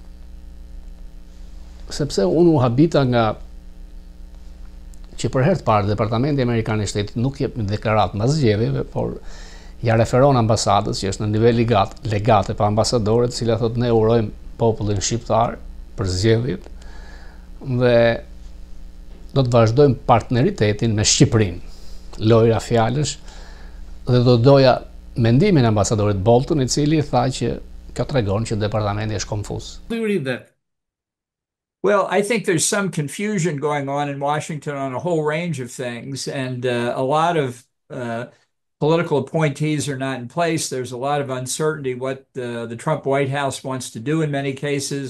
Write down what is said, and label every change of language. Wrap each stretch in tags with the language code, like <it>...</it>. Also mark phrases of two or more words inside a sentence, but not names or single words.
<sq>sepse unë u habita nga që për herë të parë Departamenti Amerikan i Shtetit nuk jep një deklaratë mbas zgjedhjeve, por ja referon ambasadës që është në nivel legate pa ambasadore, të cilat thotë ne urojmë popullin shqiptar për zgjedhjet dhe do të vazhdojmë partneritetin me Shqipërinë. Lojra fjalësh, dhe do doja mendimin e ambasadorit Bolton, i cili tha që kjo tregon që departamenti është konfuz.</sq> <en>Do you read that? Well, I think there's some confusion going on in Washington on a whole range of things, and a lot of political appointees are not in place. There's a lot of uncertainty what the Trump White House wants to do in many cases.</en>